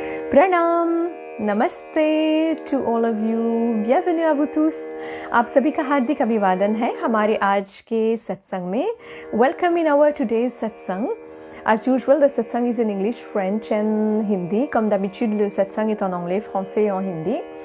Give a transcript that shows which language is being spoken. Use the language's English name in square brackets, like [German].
[Hindi] प्रणाम, नमस्ते [English] to all of you, [French] बिenvenue à vous tous। [Hindi] आप सभी का हार्दिक अभिवादन है हमारे आज के सत्संग में। [English] Welcome in our today's satsang. As usual, the satsang is in English, French and Hindi. [French] Comme d'habitude, le satsang est en anglais, français et en hindi.